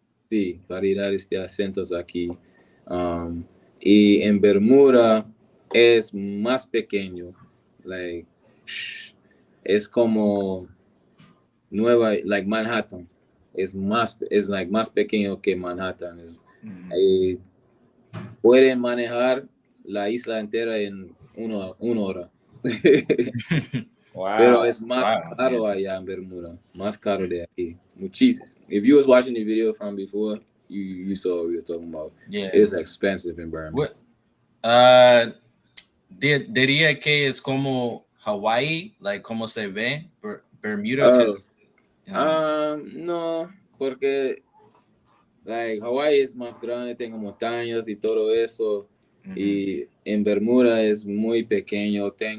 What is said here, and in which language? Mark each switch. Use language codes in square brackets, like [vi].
[es] Sí, variedades de acentos aquí. Y en Bermuda es más pequeño, like es como like Manhattan, es más pequeño que Manhattan. Pueden manejar la isla entera en una hora. Wow. Pero es más caro allá en Bermuda, más caro de aquí, muchísimo. [en] If you was watching the video from before, you saw what we were talking about. Yeah, it's expensive in Bermuda. [es] Diría que es como Hawaii, like como se ve Bermuda. No, porque like Hawaii es más grande, tengo montañas y todo eso, y en Bermuda es muy pequeño.